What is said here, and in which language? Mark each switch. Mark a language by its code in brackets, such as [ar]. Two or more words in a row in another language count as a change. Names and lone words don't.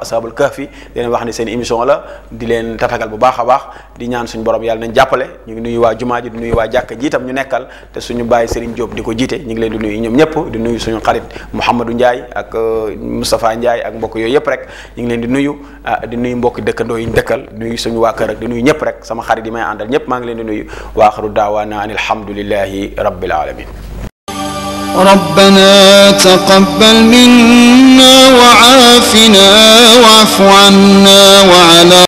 [ar] أصحاب الكهف [wo] di leen wax ne seen émission la di leen tatagal bu baax a baax di ñaan suñu borom yàlla nañ jàppale ñu ngi nuyu waa jumaa ji di nuyu waa jàkka jiitam ñu nekkal te suñu bàyyi Serigne Diop di ko jiite ñu ngi leen di nuyu ñoom ñëpp di nuyu suñu xarit Mouhamadou Ndiaye ak Moustapha Ndiaye ak mbokk yooyu yëpp rek ñu ngi leen di nuyu mbokk dëkkandoo yi ñu dëkkal nuyu suñu waa kër ak di nuyu ñëpp rek sama xarit yi may àndal ñëpp maa ngi leen di nuyu [ar] وآخر دعوانا أن الحمد لله رب العالمين ربنا تقبل منا وعافنا واعف عنا وعلى